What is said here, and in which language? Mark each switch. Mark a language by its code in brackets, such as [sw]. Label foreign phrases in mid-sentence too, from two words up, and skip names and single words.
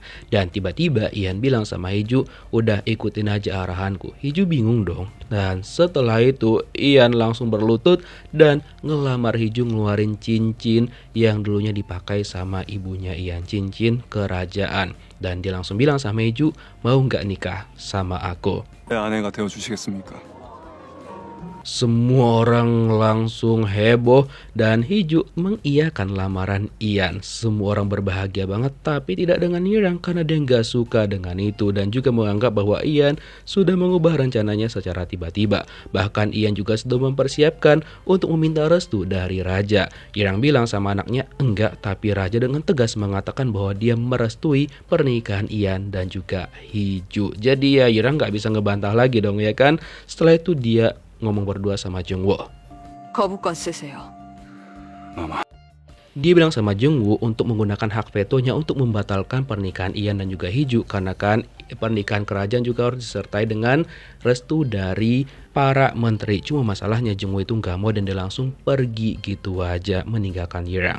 [id] Dan tiba-tiba Ian bilang sama Hiju, udah ikutin aja arahanku. Hiju bingung dong. Dan setelah itu Ian langsung berlutut dan ngelamar Hiju, ngeluarin cincin yang dulunya dipakai sama ibunya Ian, cincin kerajaan. Dan dia langsung bilang sama Hiju, mau nggak nikah sama aku? [ko] 내 아내가 되어주시겠습니까? [id] Semua orang langsung heboh dan Hiju mengiyakan lamaran Ian. Semua orang berbahagia banget, tapi tidak dengan Yirang karena dia nggak suka dengan itu dan juga menganggap bahwa Ian sudah mengubah rencananya secara tiba-tiba. Bahkan Ian juga sudah mempersiapkan untuk meminta restu dari raja. Yirang bilang sama anaknya enggak, tapi raja dengan tegas mengatakan bahwa dia merestui pernikahan Ian dan juga Hiju. Jadi ya Yirang nggak bisa ngebantah lagi dong ya kan. Setelah itu dia ngomong berdua sama Jungwoo. [ko] 거부권 쓰세요. 마마. [id] Dia bilang sama Jungwoo untuk menggunakan hak vetonya untuk membatalkan pernikahan Ian dan juga Hiju karena kan pernikahan kerajaan juga harus disertai dengan restu dari para menteri. Cuma masalahnya Jungwoo itu nggak mau dan dia langsung pergi gitu aja meninggalkan Yirang.